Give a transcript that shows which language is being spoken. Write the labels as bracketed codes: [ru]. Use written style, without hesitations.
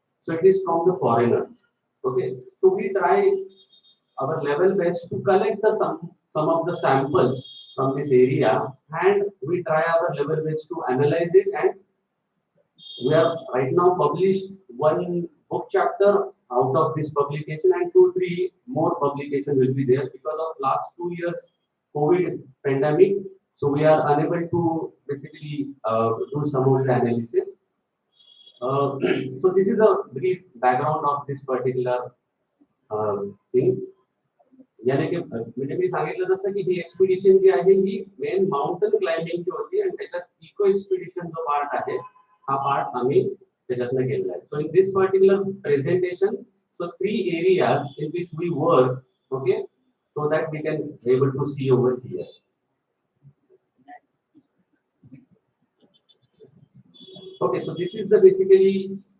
[en] So it is from the foreigners. Okay, so we try our level best to collect some of the samples from this area, and we try our level best to analyze it, and we have right now published one book chapter out of this publication, and 2 3 more publications will be there because of last 2 years COVID pandemic. So we are unable to basically do some of the analysis. So this is a brief background of this particular thing. [mr] यानी कि म्हणजे मी सांगितलं जसं की ही expedition जी आहे ही main mountain क्लाइम्बिंगची होती आणि त्याच्यात इको एक्सपिडिशन जो पार्ट आहे हा पार्ट आम्ही त्याच्यातनं केलेला आहे. [en] So in this particular presentation so 3 areas in which we work, okay, so that we can able to see over here. Okay, so this is the basically.